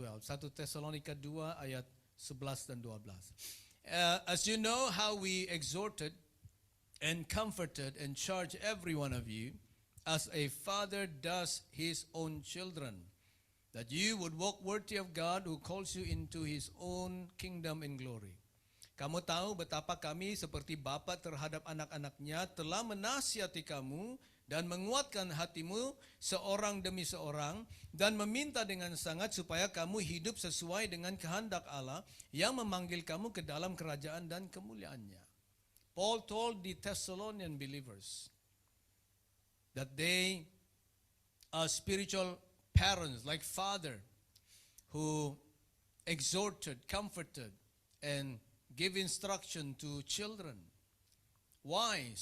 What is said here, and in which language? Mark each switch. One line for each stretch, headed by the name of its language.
Malay: 1 Tesalonika 2 ayat 11 dan 12.
English: As you know how we exhorted and comforted and charged every one of you, as a father does his own children, that you would walk worthy of God who calls you into his own kingdom and glory.
Malay: Kamu tahu betapa kami seperti bapa terhadap anak-anaknya telah menasihati kamu dan menguatkan hatimu seorang demi seorang dan meminta dengan sangat supaya kamu hidup sesuai dengan kehendak Allah yang memanggil kamu ke dalam kerajaan dan kemuliaannya.
English: Paul told the Thessalonian believers that they are spiritual parents, like father, who exhorted, comforted, and give instruction to children. Why?